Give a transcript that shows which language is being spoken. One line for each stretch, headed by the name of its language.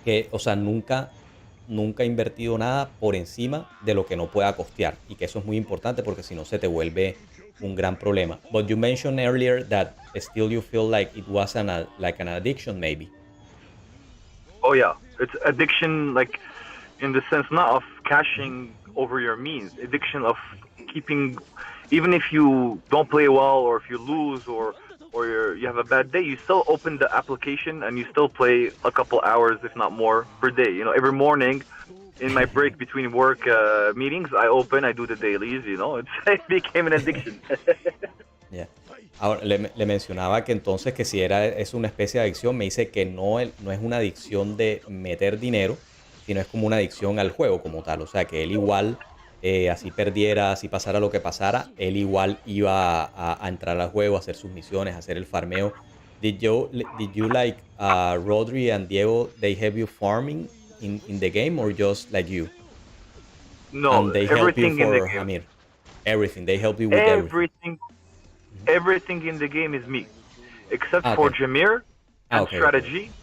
Spanish: O sea, nunca ha invertido nada por encima de lo que no pueda costear. Y que eso es muy importante porque si no se te vuelve un gran problema.
English: But you mentioned earlier that still you feel like it was like an addiction maybe. Oh yeah, it's addiction, like in the sense not of cashing over your means, addiction of keeping, even if you don't play well or if you lose or you have a bad day, you still open the application and you still play a couple hours, if not more, per day. You know, every morning in my break between work meetings, I do the dailies. You know, it became an addiction. Yeah.
Spanish: Ahora, le mencionaba que entonces que si es una especie de adicción, me dice que no es una adicción de meter dinero, sino es como una adicción al juego como tal. O sea, que él igual, así perdiera, así pasara lo que pasara, él igual iba a entrar al juego, a hacer sus misiones, a hacer el farmeo.
English: Did you like Rodri and Diego, they have you farming in the game or just like you? No, and they help you everything in the for game. Amir. Everything. They help you with everything. Everything in the game is me, except for Jameer and strategy.